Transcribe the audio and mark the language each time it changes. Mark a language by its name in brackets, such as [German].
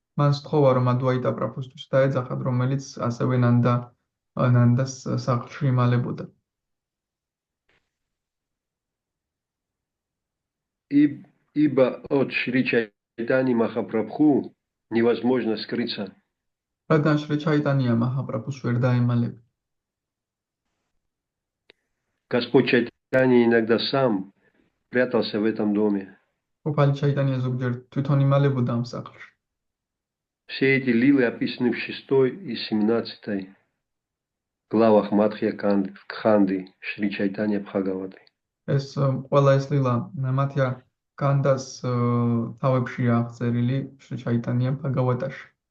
[Georgian] მან სთხოვა, რომ ადვაიტა პრაფუსთვის დაეძახათ, რომელიც ასევე ნანდას სახლში იმალებოდა. [Russian] Ибо от Шри Чайтаньи Махапрабху невозможно скрыться. [Georgian] რადგან შრი ჩაიტანია მაჰაპრაბჰუს ვერ დაემალება. [Russian] Господь Чайтанья иногда сам прятался в этом доме. [Georgian] უფალი ჩაიტანია ზოგჯერ თვითონ იმალებოდა ამ სახლში. [Russian] Все эти лилы описаны в 6 и 17 главах Мадхья Кханды Шри Чайтанья Бхагаваты. [Georgian] ეს ყველა ეს ლილა მათია კანდას თავებში აღწერილი შრი ჩაიტანია ბჰაგავატაში.